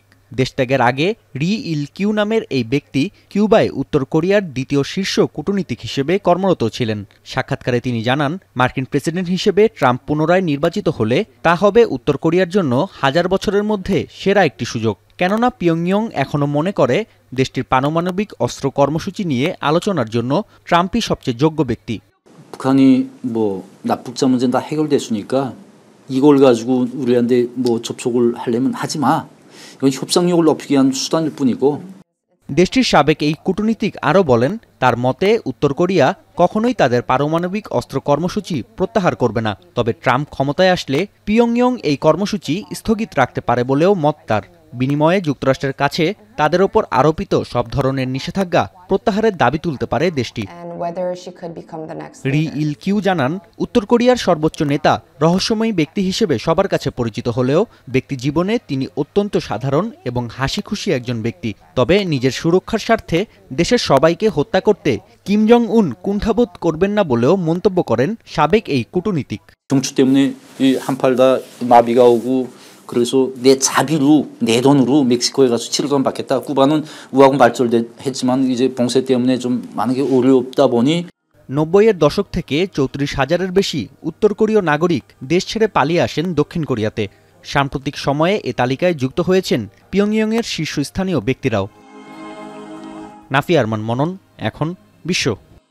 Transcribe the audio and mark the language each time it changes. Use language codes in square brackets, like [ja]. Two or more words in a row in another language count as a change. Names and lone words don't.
[bn] দেশত্যাগের আগে রি ইল কিউ নামের এই ব্যক্তি কিউবায় উত্তর কোরিয়ার দ্বিতীয় শীর্ষ কূটনীতিক হিসেবে কর্মরত ছিলেন। সাক্ষাৎকারে তিনি জানান, মার্কিন প্রেসিডেন্ট হিসেবে ট্রাম্প পুনরায় নির্বাচিত হলে তা হবে উত্তর কোরিয়ার জন্য 1000 বছরের মধ্যে সেরা একটি সুযোগ। কেননা পিয়ংইয়ং এখনও মনে করে দেশটির পারমাণবিক অস্ত্র কর্মসূচি নিয়ে আলোচনার জন্য ট্রাম্পই সবচেয়ে যোগ্য ব্যক্তি। [ko] 북한이 납북자 문제는 다 해결됐으니까 이걸 가지고 우리한테 접촉을 하려면 하지 마. 이건 협상력을 높이기 위한 수단일 뿐이고. [bn] দেশটির সাবেক এই কূটনীতিক আরও বলেন, তার মতে উত্তর কোরিয়া কখনোই তাদের পারমাণবিক অস্ত্র কর্মসূচি প্রত্যাহার করবে না। তবে ট্রাম্প ক্ষমতায় আসলে পিয়ংইয়ং এই কর্মসূচি স্থগিত রাখতে পারে বলেও মত তার। বিনিময়ে যুক্তরাষ্ট্রের কাছে তাদের ওপর আরোপিত সব ধরনের নিষেধাজ্ঞা প্রত্যাহারের দাবি তুলতে পারে দেশটি। রি ইল কিউ জানান, উত্তর কোরিয়ার সর্বোচ্চ নেতা রহস্যময়ী ব্যক্তি হিসেবে সবার কাছে পরিচিত হলেও ব্যক্তি জীবনে তিনি অত্যন্ত সাধারণ এবং হাসি খুশি একজন ব্যক্তি। তবে নিজের সুরক্ষার স্বার্থে দেশের সবাইকে হত্যা করতে কিম জং উন কুণ্ঠাবোধ করবেন না বলেও মন্তব্য করেন সাবেক এই কূটনীতিক। [ko] 정치 때문에 한팔 다 마비가 오고 그래서 내 자비로 내 돈으로 멕시코에 가서 7억 원 받겠다. 쿠바는 우하고 발전했지만 이제 봉쇄 때문에 좀 많은 게 어렵다 보니 [bn] 90-এর দশক থেকে 34,000-এর বেশি উত্তর কোরীয় নাগরিক দেশ ছেড়ে পালিয়ে আসেন দক্ষিণ কোরিয়াতে। সাম্প্রতিক সময়ে এ তালিকায় যুক্ত হয়েছেন পিয়ংইয়ংয়ের শীর্ষস্থানীয় ব্যক্তিরাও। নাফি আরমান মনন, এখন বিশ্ব।